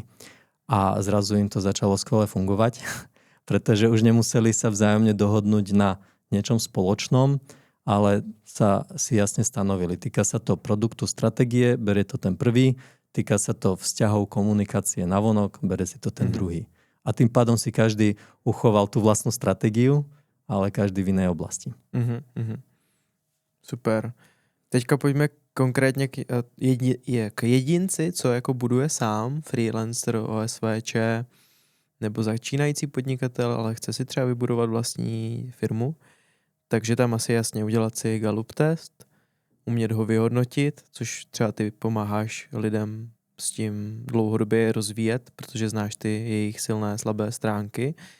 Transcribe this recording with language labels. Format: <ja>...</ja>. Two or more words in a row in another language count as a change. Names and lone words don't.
<sk>A zrazu im to začalo skvele fungovať, pretože už nemuseli sa vzájomne dohodnúť na niečom spoločnom, ale si jasne stanovili. Týka sa to produktu, stratégie, berie to ten prvý, týka sa to vzťahov, komunikácie navonok, bere si to ten druhý. A tým pádom si každý uchoval tú vlastnú stratégiu, ale každý v inej oblasti. Super.</sk> <cs>Teďka pojďme konkrétně k jedinci, co jako buduje sám, freelancer, OSVČ, nebo začínající podnikatel, ale chce si třeba vybudovat vlastní firmu. Takže tam asi jasně udělat si Gallup test, umět ho vyhodnotit, což třeba ty pomáháš lidem s tím dlouhodobě rozvíjet, protože znáš ty jejich silné, slabé stránky.</cs>